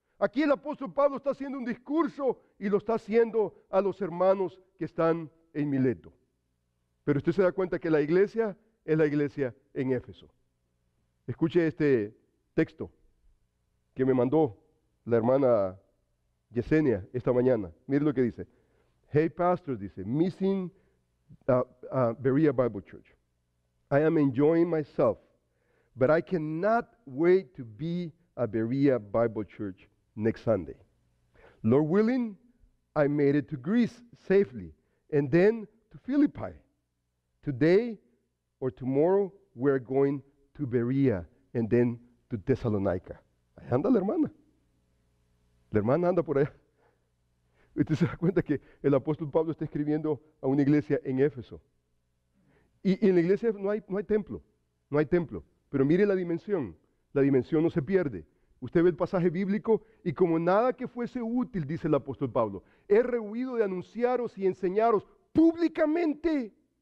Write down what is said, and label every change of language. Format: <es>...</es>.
<es>Aquí el apóstol Pablo está haciendo un discurso y lo está haciendo a los hermanos que están en Mileto. Pero usted se da cuenta que la iglesia es la iglesia en Éfeso. Escuche este texto que me mandó la hermana Yesenia esta mañana. Mire lo que dice.</es> <en>Hey pastors, dice, missing Berea Bible Church. I am enjoying myself, but I cannot wait to be a Berea Bible Church next Sunday. Lord willing, I made it to Greece safely, and then to Philippi. Today or tomorrow, we're going to Berea, and then to Thessalonica.</en> <es>Ahí anda la hermana. La hermana anda por allá. Usted se da cuenta que el apóstol Pablo está escribiendo a una iglesia en Éfeso. Y en la iglesia no hay templo, no hay templo. Pero mire la dimensión no se pierde. Usted ve el pasaje bíblico y como nada que fuese útil, dice el apóstol Pablo, he rehuido de anunciaros y enseñaros públicamente.</es>